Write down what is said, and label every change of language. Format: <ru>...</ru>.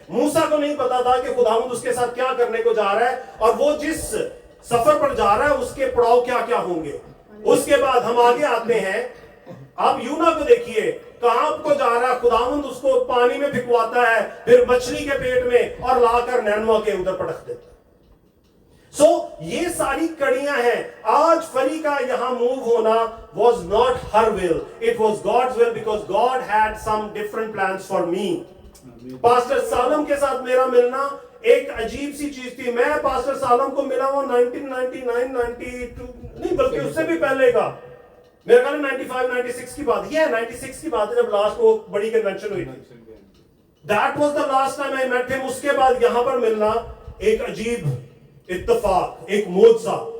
<hi>मूसा को नहीं पता था कि खुदावंद उसके साथ क्या करने को जा रहा है और वो जिस सफर पर जा रहा है उसके पड़ाव क्या क्या होंगे। उसके बाद हम आगे आते हैं, आप यूना को देखिए, कहां को जा रहा है, खुदावंद उसको पानी में फिकवाता है, फिर मछली के पेट में और लाकर नैनवा के उधर पटक देता है। ये सारी कड़ियां हैं। आज फरी का यहां मूव होना</hi> <en>was not her will, it was God's will because God had some different plans for me.</en> <hi>Pastor Salam के साथ मेरा मिलना एक अजीब सी चीज थी। मैं पास्टर सालम को मिला वो 1999 92 नहीं बल्कि उससे भी पहले का, मेरा ख्याल 95 96 की बात, ये 96 की बात है जब लास्ट वो बड़ी कन्वेंशन हुई थी।</hi> <en>That was the last time I met him.</en> <hi>उसके बाद यहां पर मिलना एक अजीब इत्तेफाक, एक मोजा।</hi>